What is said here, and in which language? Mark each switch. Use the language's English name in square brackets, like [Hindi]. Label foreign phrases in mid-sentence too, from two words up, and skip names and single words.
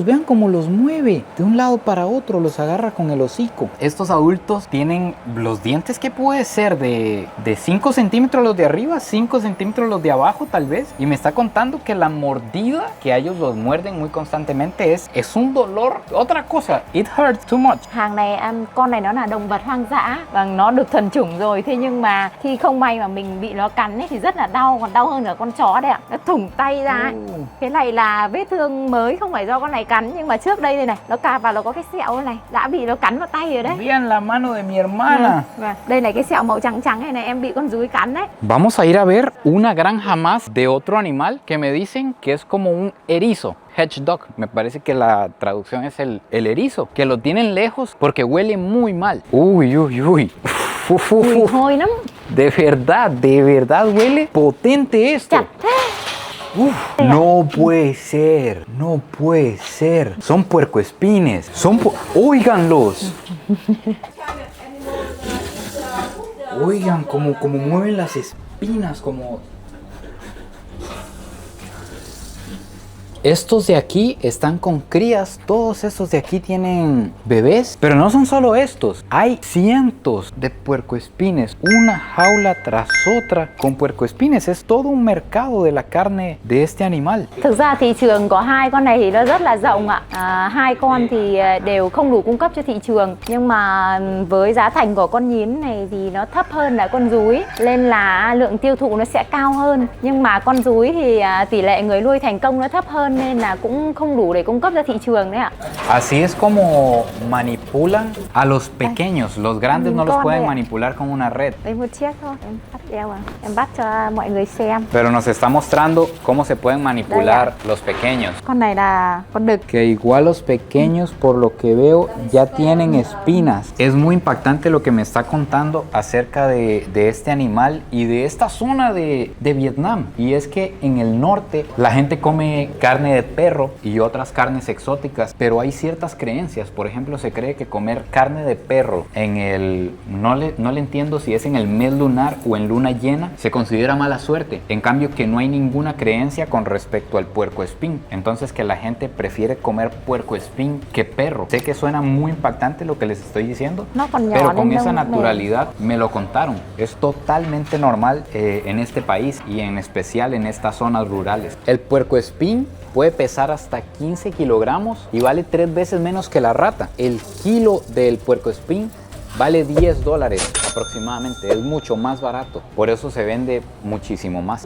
[Spanish] Vean cómo los mueve de un lado para otro. Los agarra con el hocico. Estos adultos tienen los dientes que puede ser de 5 centímetros los de arriba, 5 centímetros los de abajo tal vez. Y me está contando que la mordida, que ellos los muerden muy constantemente, es un dolor. Otra cosa, [English] it hurts too much. [Vietnamese] Hàng này con này nó là động vật hoang dã và nó được thuần chủng rồi. Thế nhưng mà khi không may mà mình bị nó cắn ấy thì rất là đau, còn đau hơn cả con chó đấy ạ. Nó thủng tay ra ấy. Cái này là vết thương mới, không phải do con này cắn, nhưng mà trước đây đây này nó cào vào nó có cái sẹo này, đã bị nó cắn vào tay rồi đấy. [Spanish] Vean la mano de mi hermana. [Vietnamese] Vâng. Đây này, cái sẹo màu trắng trắng này em bị con rúi cắn đấy. [Spanish] Vamos a ir a ver una granja más de otro animal que me dicen que es como un erizo. Hedgehog, me parece que la traducción es el erizo, que lo tienen lejos porque huele muy mal. Uy, uy, uy. [Vietnamese] Mùi hôi lắm. [Spanish] De verdad huele potente esto. [Vietnamese] Chặt thế. [Spanish] No puede ser, no puede ser. Son puercoespines. Óiganlos. Oigan como mueven las espinas, como... Estos de aquí están con crías, todos estos de aquí tienen bebés, pero no son solo estos, hay cientos de puercoespines, una jaula tras otra con puercoespines, es todo un mercado de la carne de este animal. [Vietnamese] Thực ra thị trường có hai con này thì nó rất là rộng ạ. Hai con thì đều không đủ cung cấp cho thị trường, nhưng mà với giá thành của con nhím này thì nó thấp hơn là con rúi, nên là lượng tiêu thụ nó sẽ cao hơn. Nhưng mà con rúi thì tỷ lệ người nuôi thành công nó thấp hơn, nên là cũng không đủ để cung cấp ra thị trường đấy ạ. [Spanish] Así es como manipulan a los pequeños. Los grandes no los [Vietnamese] Con [Spanish] pueden [Vietnamese] đây ạ. [Spanish] manipular con una red. [Vietnamese] Đây một chiếc thôi, em bắt đeo à. Em bắt cho mọi người xem. [Spanish] Pero nos está mostrando cómo se pueden manipular los pequeños. [Vietnamese] Con này là con đực. [Spanish] Que igual los pequeños, por lo que veo, ya tienen espinas. Es muy impactante lo que me está contando acerca de este animal y de esta zona de Vietnam. Y es que en el norte la gente come carne de perro y otras carnes exóticas, pero hay ciertas creencias. Por ejemplo, se cree que comer carne de perro en el... No le entiendo si es en el mes lunar o en luna llena, se considera mala suerte. En cambio, que no hay ninguna creencia con respecto al puercoespín. Entonces, que la gente prefiere comer puercoespín que perro. Sé que suena muy impactante lo que les estoy diciendo, [Vietnamese] No còn nhỏ [Spanish] pero con [Vietnamese] nên [Spanish] esa [Vietnamese] đông [Spanish] naturalidad me lo contaron. Es totalmente normal en este país y en especial en estas zonas rurales. El puercoespín puede pesar hasta 15 kilogramos y vale 3 veces menos que la rata. El kilo del puercoespín vale $10 aproximadamente, es mucho más barato, por eso se vende muchísimo más.